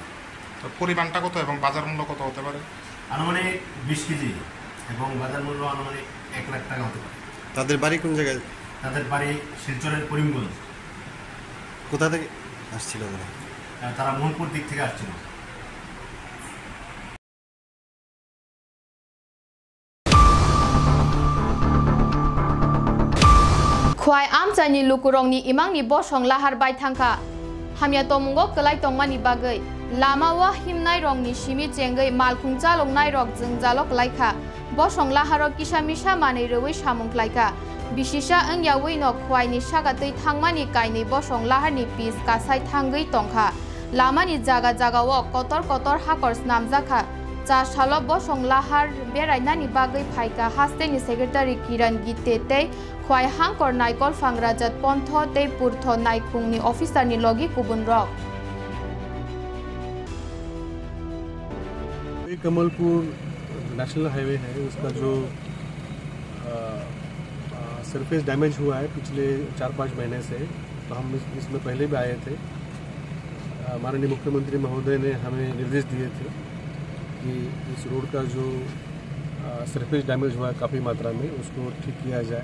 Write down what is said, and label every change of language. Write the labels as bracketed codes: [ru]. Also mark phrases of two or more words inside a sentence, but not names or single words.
[bn] তো পরিমাণটা কত এবং বাজার মূল্য কত হতে পারে? আনুমানিক 20 কেজি এবং বাজার মূল্য আনুমানিক 1 লাখ টাকা হতে পারে। তাদের বাড়ি কোন জায়গায়? তাদের বাড়ি শিলচরের করিমগঞ্জ। কোথা থেকে আসছিল তারা মোহনপুর দিক থেকে আসছিল। [trp] खुआई आमचानि लुकुरंनि इमांनि बसं लाहार बाय थांखा हामिया तमुंगो कलाय तंगमानि बागै लामावा हिमनाय रंनि सिमि चेंगै मालखुं चालंनाय रक जों जालक लायखा बसं लाहारो किसामिसा मानै रवै सामुंख्लायखा बिसिसा अंयावै न खुआइनि सागातै थांमानि कायनै बसं लाहारनि पिस कासाय थांगै तंखा लामानि जागा जागाव कतर कतर हाकर्स नामजाखा cha shalo bo songlahar berainani bagai phaika hasteni secretary Kiran Gitete khwai hangkor naikol fangrajat pontho te purtho naikungni officer ni logi kubun rok [hi] कमलपुर [en] National Highway [hi] है, उसका जो [en] surface damage [hi] हुआ है पिछले 4-5 महीने से, तो हम इसमें पहले भी आए थे। माननीय मुख्यमंत्री महोदय ने हमें निर्देश दिए थे कि इस रोड का जो [en] surface damage [hi] हुआ है काफ़ी मात्रा में, उसको ठीक किया जाए।